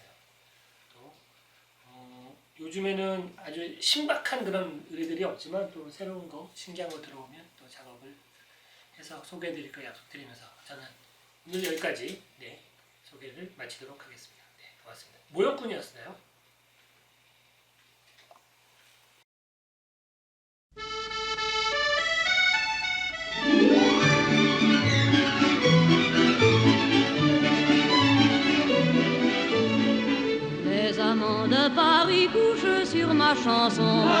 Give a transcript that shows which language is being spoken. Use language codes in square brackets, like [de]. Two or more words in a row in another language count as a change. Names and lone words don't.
[ko] 또 요즘에는 아주 신박한 그런 의뢰들이 없지만 또 새로운 거 신기한 거 들어오면 또 작업을 해서 소개해드릴 거 약속드리면서 저는 오늘 여기까지 소개를 마치도록 하겠습니다. 네, 고맙습니다. 모욕꾼이었어요. [fr] Les amants de Paris couchent sur ma chanson.